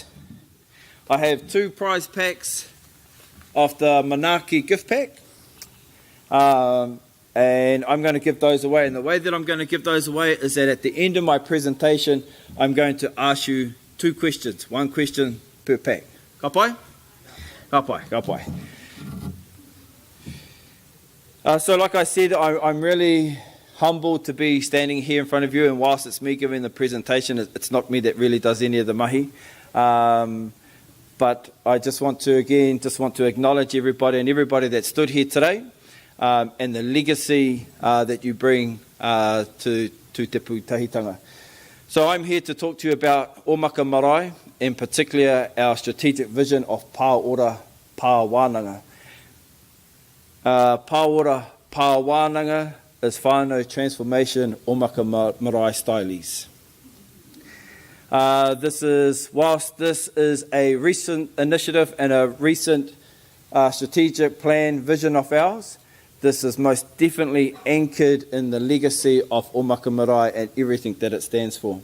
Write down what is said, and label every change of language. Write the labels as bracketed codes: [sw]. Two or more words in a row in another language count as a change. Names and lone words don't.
[en] I have 2 prize packs of the Manake gift pack. And I'm going to give those away. And the way that I'm going to give those away is that at the end of my presentation, I'm going to ask you 2 questions. 1 question per pack. [mi] Ka pai? Ka pai, ka pai. [en] So like I said, I'm really humbled to be standing here in front of you, and whilst it's me giving the presentation, it's not me that really does any of the mahi. But I just want to acknowledge everybody and everybody that stood here today, and the legacy that you bring to Te Pūtahitanga. So I'm here to talk to you about Omaka Marae, in particular our strategic vision of Pāora Pāwānanga. Pāora Pāwānanga is whānau transformation Omaka Marae stylies. Whilst this is a recent initiative and a recent strategic plan vision of ours, this is most definitely anchored in the legacy of Omaka Marae and everything that it stands for.